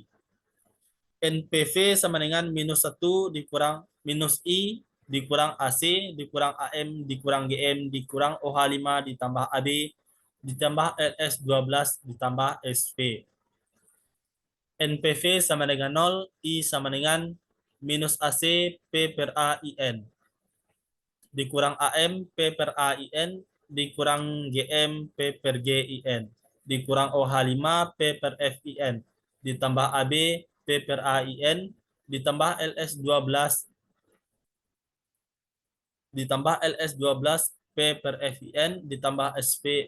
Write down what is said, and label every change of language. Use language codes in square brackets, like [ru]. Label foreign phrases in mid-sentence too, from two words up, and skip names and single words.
[id] NPV sama dengan minus 1 dikurang minus I dikurang AC dikurang AM dikurang GM dikurang OH5 ditambah AB ditambah LS12 ditambah SV. NPV sama dengan 0, I sama dengan minus AC P per A IN. Dikurang AM P per A IN, dikurang GM P per G IN. Dikurang OH5 P per F IN. Ditambah AB P per A IN, ditambah LS12 P per FIN ditambah SP